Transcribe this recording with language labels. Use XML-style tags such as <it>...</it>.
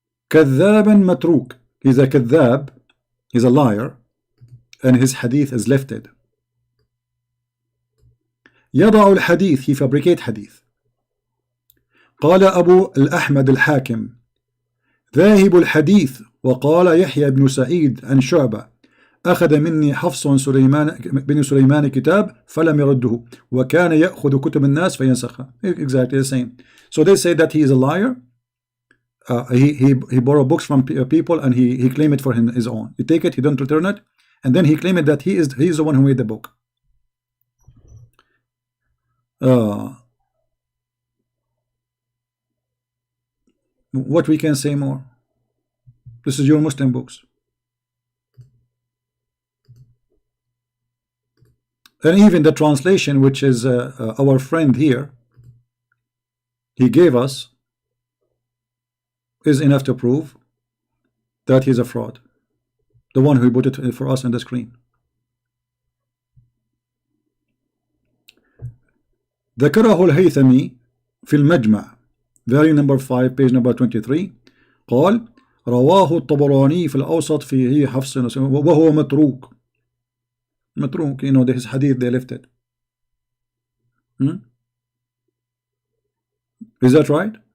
<ar>كذاب متروك.</ar> <en>He's a كذاب, he's a liar, and his hadith is lifted.</en> <ar>يضع الحديث,</ar> <en>he fabricate hadith.</en> <ar>قال أبو الأحمد الحاكم ذاهب الحديث. وقال يحيى بن سعيد عن شعبة أخذ مني حفص بن سليمان كتاب فلم يرده وكان يأخذ كتب الناس فينسخها.</ar> <en>Exactly the same. So they say that he is a liar. He borrowed books from people and he claimed it for his own. He take it, he don't return it, and then he claimed that he is the one who made the book. What we can say more? This is your Muslim books. And even the translation, which is our friend here, he gave us, is enough to prove that he's a fraud. The one who put it for us on the screen.</en> <ar>ذكره الهيثمي في المجمع</ar> <en>volume number 5 page number 23</en> <ar>قال رواه الطبراني في الأوسط فيه حفص وهو متروك.</ar> <en>متروك, you know, his hadith, they left it. Is that right?</en>